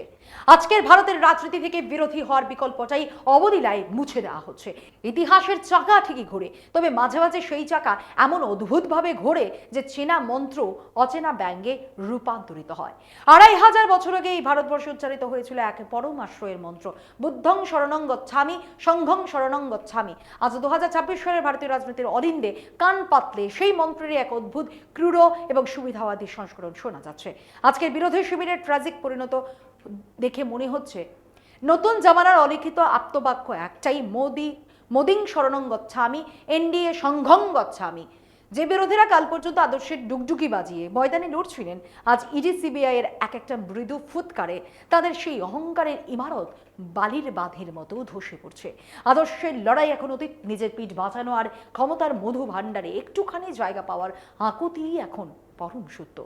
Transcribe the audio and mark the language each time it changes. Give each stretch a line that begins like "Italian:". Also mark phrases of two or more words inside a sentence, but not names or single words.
Bangla: আজকের ভারতের রাজনীতি থেকে বিরোধী হওয়ার বিকল্পটাই অবলীলায় মুছে দেওয়া হচ্ছে। ইতিহাসের চাকা ঠিকই ঘোরে, তবে মাঝে মাঝে সেই চাকা এমন অদ্ভুতভাবে ঘোরে যে চেনা মন্ত্র অচেনা ব্যঙ্গে রূপান্তরিত হয়। 2500 বছর আগে এই ভারতবর্ষে উচ্চারিত হয়েছিল এক পরম আশ্রয়ের মন্ত্র,
Pali: বুদ্ধং শরণং গচ্ছামি সংঘং শরণং গচ্ছামি।
Bangla: আজ 2026 সালের ভারতীয় রাজনীতির অলিন্দে কান পাতলে সেই মন্ত্রেরই এক অদ্ভুত ক্রূর এবং সুবিধাবাদী সংস্করণ শোনা যাচ্ছে। আজকের বিরোধী শিবিরের ট্র্যাজিক পরিণত দেখে মনে হচ্ছে নতুন জামানার অলিখিত আপ্তবাক্য একটাই,
Pali: মোদিং শরণং গচ্ছামি, এনডিএ সংঘং গচ্ছামি। যে বিরোধীরা কাল পর্যন্ত আদর্শের ডুগডুগি বাজিয়ে ময়দানে লড়ছিলেন, আজ ইডি সিবিআই এর এক একটা মৃদু ফুৎকারে তাদের সেই অহংকারের ইমারত বালির বাঁধের মতো ধসে পড়ছে। আদর্শের লড়াই এখন অতীত, নিজের পিঠ বাঁচানো আর ক্ষমতার মধু ভাণ্ডারে একটুখানি জায়গা পাওয়ার আকুতি এখন পরম সত্য।